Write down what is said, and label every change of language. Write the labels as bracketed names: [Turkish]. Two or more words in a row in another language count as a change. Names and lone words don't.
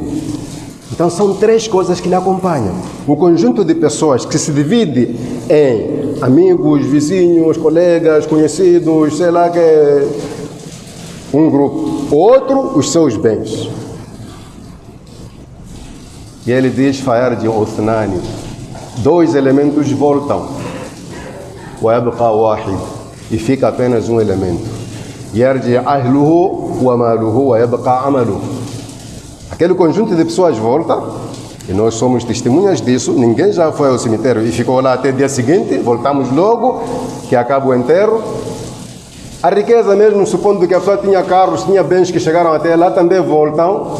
[Portuguese] Então são 3 coisas que lhe acompanham. O conjunto de pessoas que se divide em amigos, vizinhos, colegas, conhecidos, sei lá que é um grupo. Outro, os seus bens. E ele diz, [Arabic] فَيَرْجِعُ اثْنَانِ. [Portuguese] 2 elementos voltam. [Arabic] وَيَبْقَى وَاحِدٌ. [Portuguese] E fica apenas um elemento. [Arabic] يَرْجِعْ أَهْلُهُ وَمَالُهُ وَيَبْقَى عَمَلُهُ. [Portuguese] Aquele conjunto de pessoas volta, e nós somos testemunhas disso. Ninguém já foi ao cemitério e ficou lá até o dia seguinte. Voltamos logo, que acaba o enterro. A riqueza mesmo, supondo que a pessoa tinha carros, tinha bens que chegaram até lá, também voltam.